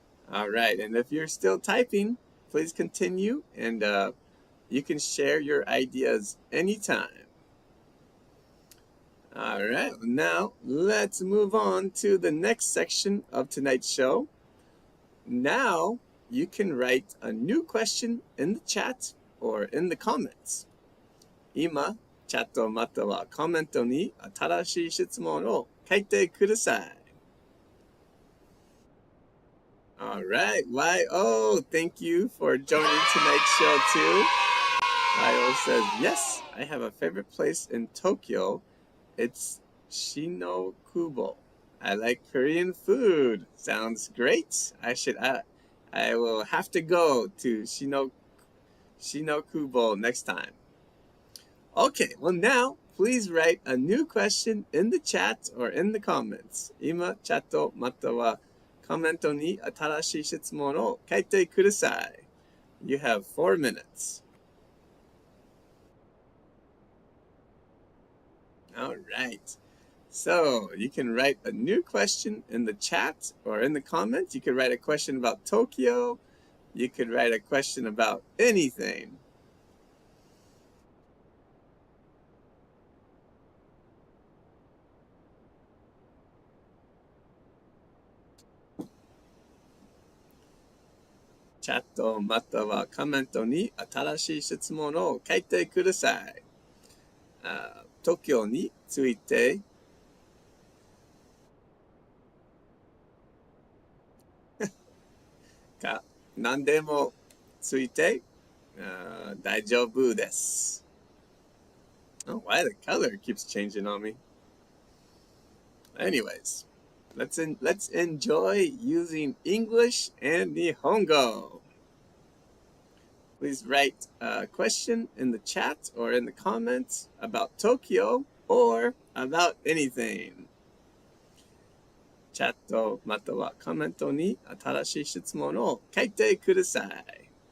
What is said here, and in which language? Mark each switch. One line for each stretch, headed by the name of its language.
English: All right, and if you're still typing, please continue, and you can share your ideas anytime. All right, now let's move on to the next section of tonight's show. Now you can write a new question in the chat or in the comments.
Japanese: 今、チャットまたはコメントに新しい質問を書いてください。
English: All right, YO, thank you for joining tonight's show too. YO says, yes, I have a favorite place in Tokyo. It's Shinokubo. I like Korean food. Sounds great. I will have to go to Shinokubo next time. Okay, well now, please write a new question in the chat or in the comments.
Japanese: 今、チャットまたはコメントに新しい質問を書いてください。
English: You have 4 minutes. All right. So you can write a new question in the chat or in the comments. You could write a question about Tokyo. You could write a question about anything.
Japanese: Chat またはコメントに新しい質問を書いてください。 Tokyo について何でもついて大丈夫です。
English: Oh, why the color keeps changing on me? Anyways, let's enjoy using English and Nihongo. Please write a question in the chat or in the comments about Tokyo or about anything.
Japanese: チャットまたはコメントに新しい質問を書いてください。